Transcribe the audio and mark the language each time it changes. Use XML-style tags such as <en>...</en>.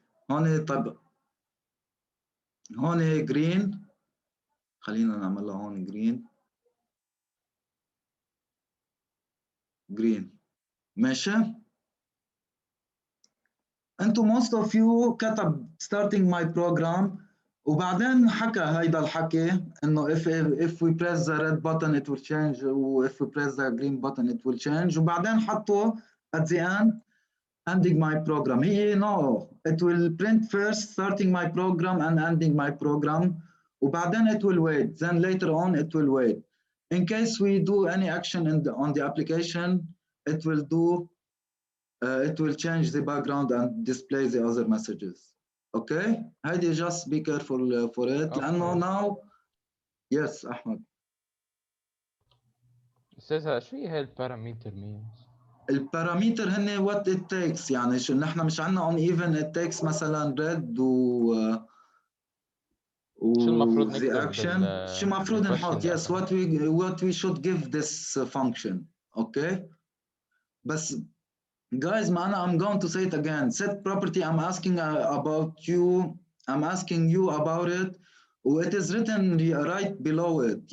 <ar>هون طب هون جرين، خلينا نعملها هون جرين ماشي. انتو</ar> <en>most of you</en> <ar>كتب</ar> <en>starting my program</en> <ar>وبعدين حكى هيدا الحكي انه</ar> <en>if we press the red button it will change</en> <ar>و</ar> <en>if we press the green button it will change</en> <ar>وبعدين حطوا</ar> <en>at the end ending my program.</en> <ar>هي</ar> <en>no, it will print first starting my program and ending my program</en> <ar>وبعدين</ar> <en>it will wait, then later on it will wait. In case we do any action on the application, it will change the background and display the other messages. Okay,</en> <ar>هيدي</ar> <en>just be careful for it. Okay.</en> <ar>لأنه</ar> <en>now yes أحمد.</en> <ar>أستاذ شو هي البارامتر</ar> <en>means؟</en> <ar>البارامتر هن</ar> <en>what it takes،</en> <ar>يعني شو نحن مش عندنا</ar> <en>on even it takes</en> <ar>مثلا red و شو المفروض</ar> <en>the</en> <ar>نكتب</ar> <en>action</en> <ar>شو المفروض نحط</ar> <en>yes what we should give this function. Okay,</en> <ar>بس</ar> <en>guys</en> <ar>ما أنا</ar> <en>I'm going to say it again. Set property I'm asking about you, I'm asking you about it it is written right below it.</en>